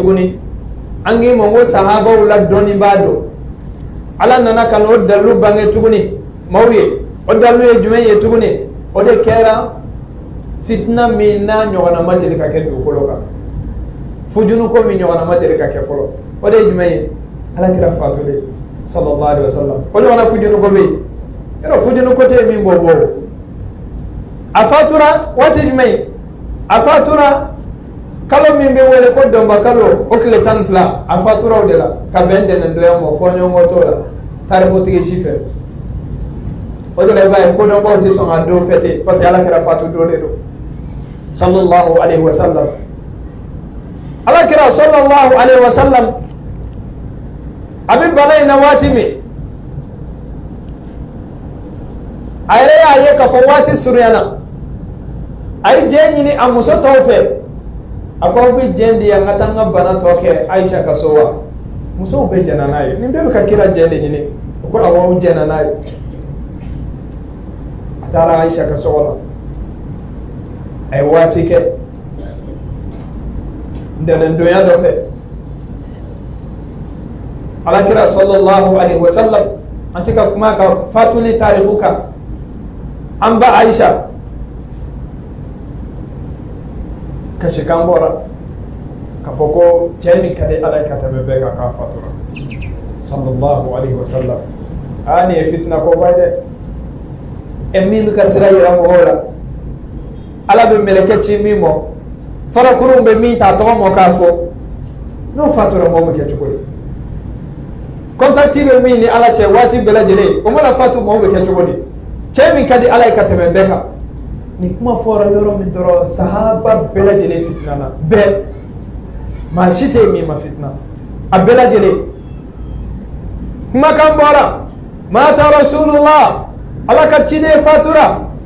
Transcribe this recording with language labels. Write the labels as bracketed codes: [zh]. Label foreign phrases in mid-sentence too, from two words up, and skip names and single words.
[bm] tuguni an k'i ma ko sahabaw la dɔnnibaa don ala nana ka n'o dalilu bange tuguni maaw ye o dalilu ye jumɛn ye tuguni o de kɛra fitina min n'a ɲɔgɔnna ma deli ka kɛ dugukolo kan fujunu ko min ɲɔgɔnna ma deli ka kɛ fɔlɔ o de ye jumɛn ye ala kira fatulen [ar] صلى الله عليه وسلم [bm] o ɲɔgɔnna fujunu ko bɛ yen yɔrɔ fujunu ko tɛ min bɔ a fatura waati jumɛn a fatura kalo min bɛ wele ko dɔnba kalo o tile 12 a fatura o de la ka bɛn dɛnɛndonya ma fɔ ɲɔgɔn t'o la tarikutigi si fɛ o de la i b'a ye kodɔnbaw tɛ sɔn ka don [fr] fêter parce que [bm] ala kira fatu don de don [ar] صلى الله عليه وسلم [bm] ala kira [ar] صلى الله عليه وسلم [bm] a bɛ bana in na waati min a yɛrɛ y'a ye k'a fɔ waati surunyana a ye jɛn ɲini a muso tɔw fɛ a ko aw bɛ jɛn di yan ka taa n ka bana tɔ kɛ Ayisa ka so wa musow bɛ jɛnna n'a ye nin bɛɛ bɛ ka kira jɛn de ɲini o ko awɔ aw jɛnna n'a ye a taara Ayisa ka so kɔnɔ a ye waati kɛ ntɛnɛndonya dɔ fɛ alakira [ar] صلى الله عليه وسلم [bm] an tɛ ka kuma ka fatuli tariku kan an ba Ayisa kasikan bɔra k'a fɔ ko cɛ min ka di ala ye ka tɛmɛ bɛɛ kan k'a fatura [ar] صلى الله عليه وسلم [bm] nin ye fitina kɔba ye dɛ min bɛ ka sira yira mɔgɔw la ala bɛ mɛlɛkɛ ci min ma farakurunw bɛ min ta tɔgɔ ma k'a fɔ n'o fatura mɔgɔ bɛ kɛ cogo di kontakti bɛ min ni ala cɛ waati bɛɛ lajɛlen o mana fatu mɔgɔ bɛ kɛ cogo di cɛ min ka di ala ye ka tɛmɛ bɛɛ kan ni kuma fɔra yɔrɔ min dɔrɔn sahaba bɛɛ lajɛlen fitina na bɛɛ maa si tɛ min ma fitina a bɛɛ lajɛlen kumakan bɔra mata rasulullah ala ka ciden fatura